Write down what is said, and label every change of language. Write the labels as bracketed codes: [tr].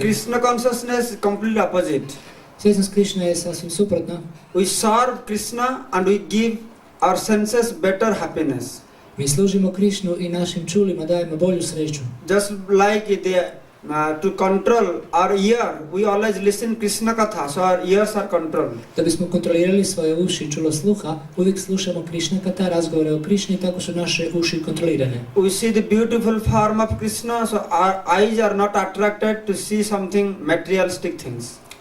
[en] Krishna consciousness is completely opposite. [hr] Svjesnost Krišne je sasvim suprotna. [en] We serve Krishna and we give our senses better happiness. [hr] Mi služimo Krišnu i našim čulima dajemo bolju sreću. [en] Just like to control our ear, we always listen Krishna katha, so our ears are controlled. [hr] Da bismo kontrolirali svoje uši i čulo sluha, uvijek slušamo Krišna kata, razgovore o Krišni, tako su naše uši kontrolirane. [en] We see the beautiful form of Krishna, so our eyes are not attracted to see something materialistic things.